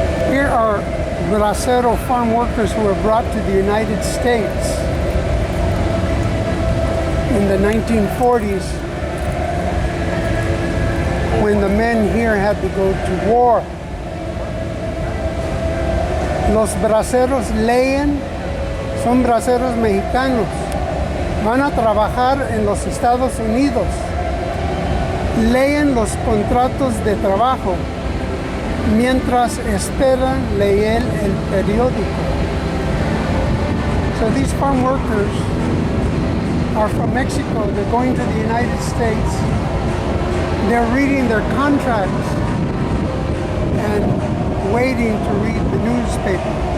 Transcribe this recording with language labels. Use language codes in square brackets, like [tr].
[en] Here are bracero farm workers who were brought to the United States in the 1940s, when the men here had to go to war. [es] Los braceros leen, son braceros mexicanos, van a trabajar en los Estados Unidos, leen los contratos de trabajo mientras esperan leer el periódico. [en] So these farm workers are from Mexico, they're going to the United States, they're reading their contracts and waiting to read the newspaper.